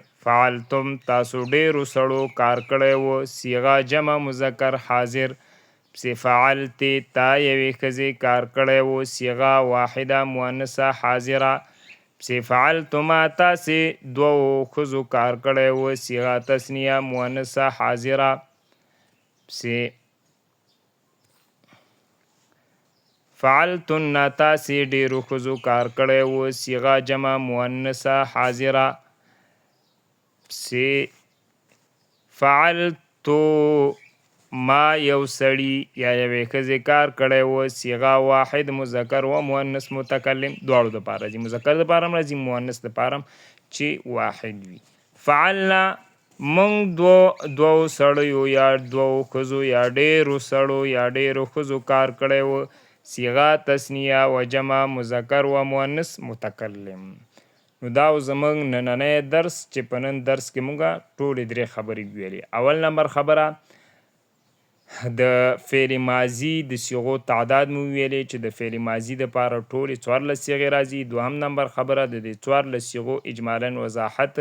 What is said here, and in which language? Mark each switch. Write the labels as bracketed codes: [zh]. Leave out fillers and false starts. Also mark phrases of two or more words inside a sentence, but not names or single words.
[ps] فعلتم تاسو ډیرو سړو کار کړی و. [ar] صیغه جمع مذکر حاضر. [ps] پسې فعلتې تا یوې ښځې کار کړی و. [ar] صیغه واحده مؤنثه حاضره. [ps] پسې فعلتما تاسې دوو ښځو کار کړی و. [ar] صیغه تثنیه مؤنثه حاضره. [ps] پسې فعلتن تاسې ډیرو ښځو کار کړی و. [ar] صیغه جمع مؤنثه حاضره. [ps] پسې فعلتو ما یو سړي یا یوې ښځې کار کړی و. [ar] صیغه واحد مذکر و مؤنث متکلم. [ps] دواړو دپاره راځي، مذکر دپاره هم راځي، مؤنث دپاره هم چې واحد وي. فعلنا موږ دوو سړیو یا دوو ښځو یا ډیرو سړو یا ډیرو ښځو کار کړی و. [ar] صیغه تثنیه و جمع مذکر و مؤنث متکلم. [ps] نو دا زموږ نننی درس چې په نن درس کې موږ ټولې درې خبرې ویلې. اول نمبر خبره د فعل ماضي د صیغو تعداد مو ویلې چې د فعل ماضي دپاره ټولې 14 صیغې راځي. دوهم نمبر خبره د دې 14 صیغو اجمالا وضاحت.